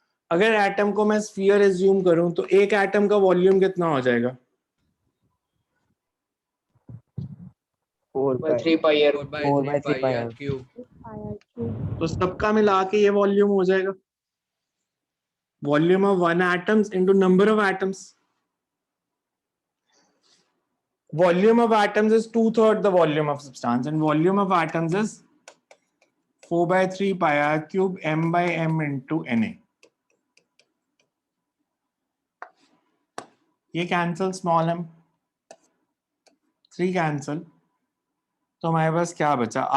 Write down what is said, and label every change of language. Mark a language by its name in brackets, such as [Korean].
[Hindi] अगर एटम को मैं स्फीयर एज्यूम करूं तो एक एटम का वॉल्यूम कितना हो जाएगा? 4 [English] by 3 pi r 4 by 3 pi r cube. [Hindi] तो सबका मिला के ये वॉल्यूम हो जाएगा, [English] Volume of one atoms into number of atoms. Volume of atoms is 2/3 the volume of substance, and volume of atoms is 4 by 3 pi r cube m by m into Na. [Hindi] ये cancel, small m 3 cancel, तो हमारे पास क्या बचा?